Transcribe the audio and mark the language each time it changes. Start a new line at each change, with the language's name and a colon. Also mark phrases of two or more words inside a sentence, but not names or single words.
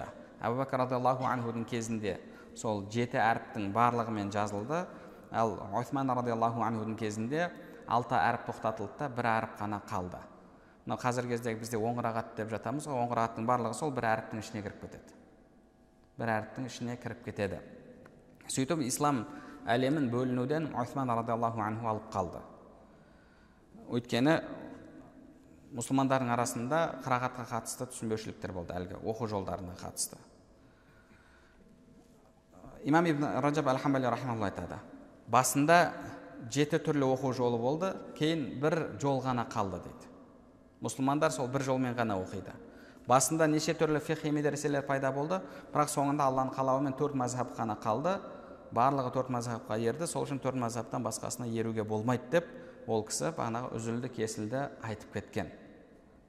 Kazakh: Әбу Бәкір
Arabic: رضي الله عنه
Kazakh: кезінде сол 7 әріптің барлығымен жазылды, ал Усман
Arabic: رضي الله عنه
Kazakh: кезінде 6 әріп тоқтатылды да, 1 әріп қана қалды. Мынау қазіргі кездегі бізде оң қырағат деп жатамыз, оң қырағаттың барлығы сол 1 әріптің ішіне кіріп кетеді. 1 әріптің ішіне кіріп кетеді. Сөйтіп, ислам әлемін бөлінуден Усман
Arabic: رضي الله عنه
Kazakh: алып қалды. Өйткені мұсылмандардың арасында қырағатқа қатысты түсінбеушіліктер болды, әлгі оқу жолдарына қатысты. Имам Ибн Раджаб аль-Хамбали рахимахуллах айтады. Басында 7 түрлі оқу жолы болды, кейін бір жол ғана қалды дейді. Мұсылмандар сол бір жолмен ғана оқиды. Басында неше түрлі фиқхи медреселер пайда болды, бірақ соңында Алланың қалауымен 4 мазхаб қана қалды. Барлығы 4 мазхабқа ерді, сол үшін 4 мазхабтан басқасына еруге болмайды деп, ол кісі бағанағы үзілді кесілді айтып кеткен.